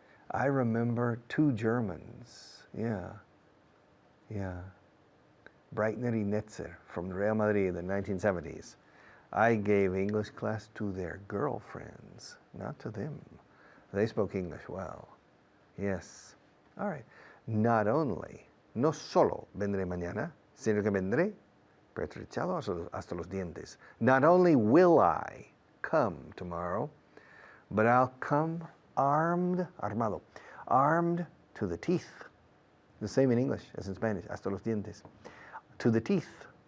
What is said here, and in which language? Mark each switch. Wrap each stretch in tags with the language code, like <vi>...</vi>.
<en>I remember 2 Germans, yeah. Breitner y Netzer from Real Madrid in the 1970s. I gave English class to their girlfriends, not to them. They spoke English well. Yes. All right. Not only,</en> <es>no solo vendré mañana, sino que vendré pertrechado hasta los dientes.</es> <en>Not only will I come tomorrow, but I'll come armado, armed to the teeth. The same in English as in Spanish,</en> <es>hasta los dientes.</es> <en>To the teeth.</en>